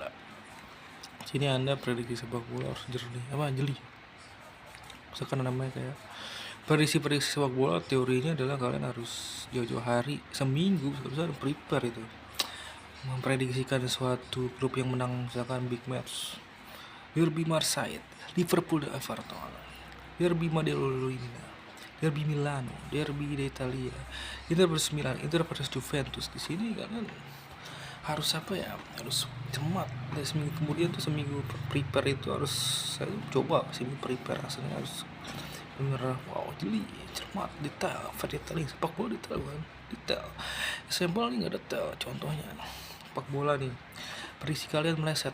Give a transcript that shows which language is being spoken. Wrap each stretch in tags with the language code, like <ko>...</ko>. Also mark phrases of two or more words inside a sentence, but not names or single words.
<id>Di sini Anda prediksi sepak bola harus jeli. Misalkan namanya kayak prediksi sepak bola, teorinya adalah kalian harus jauh-jauh hari, seminggu harus prepare itu, memprediksikan suatu klub yang menang, misalkan</id> <en>big match,</en> <id>Derby Marseille, Liverpool dan Everton, Derby Madrid, Derby Milano, Derby d'Italia, Inter versus Milan, Inter versus Juventus. Di sini kalian harus harus cermat. Dan seminggu kemudian tuh, seminggu prepare itu harus saya coba seminggu prepare, rasanya harus bener jeli, cermat, detail, sepak bola detail kan, detail. Sampel nih nggak detail, contohnya sepak bola nih, prediksi kalian meleset.</id>